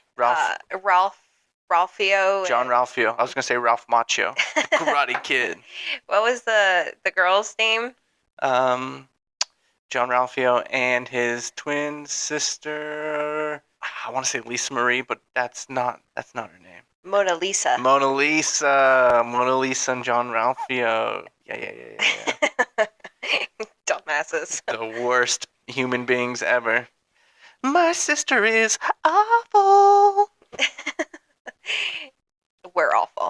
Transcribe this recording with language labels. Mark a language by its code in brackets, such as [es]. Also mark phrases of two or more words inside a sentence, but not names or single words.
[en] Ralphio. John Ralphio. I was going to say Ralph Macchio. The Karate Kid. What was the girl's name? John Ralphio and his twin sister. I want to say Lisa Marie, but that's not her name. Mona Lisa. Mona Lisa and John Ralphio. Yeah. Dumbasses. The worst human beings ever. My sister is awful. We're awful.